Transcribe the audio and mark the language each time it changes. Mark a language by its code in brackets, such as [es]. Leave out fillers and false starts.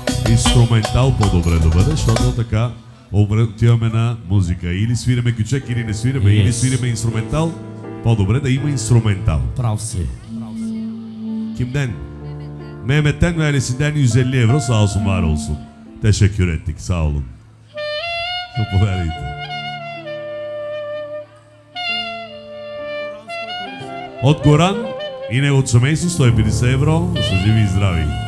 [bg] Инструментал по-добре да бъде, защото така отиваме на музика. Или свираме кючек, или не свираме, или свираме инструментал. По-добре да има инструментал. Прав си. [tr] Kimden? Mehmet'ten ve ailesinden 150 euro sağ olsun var olsun. Teşekkür ettik sağ olun. [bg] Zaповядайте. От Горан и неговото семейство 150 евро, да са живи и здрави.